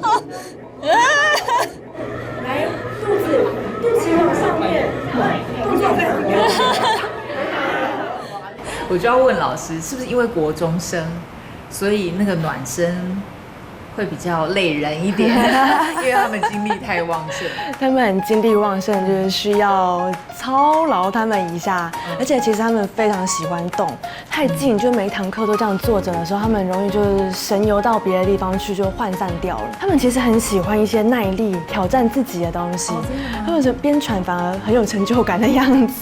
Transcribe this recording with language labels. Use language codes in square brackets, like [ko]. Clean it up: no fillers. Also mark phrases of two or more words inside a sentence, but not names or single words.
[zh] 來，肚臍往上面，動作非常優秀。我就要問老師，是不是因為國中生，所以那個暖身會比較累人一點，因為他們精力太旺盛。他們很精力旺盛，就是需要操勞他們一下，而且其實他們非常喜歡動，太近就每一堂課都這樣坐着的時候，他們容易就是神遊到別的地方去，就渙散掉了。他們其實很喜歡一些耐力、挑戰自己的東西，他們是邊喘反而很有成就感的樣子。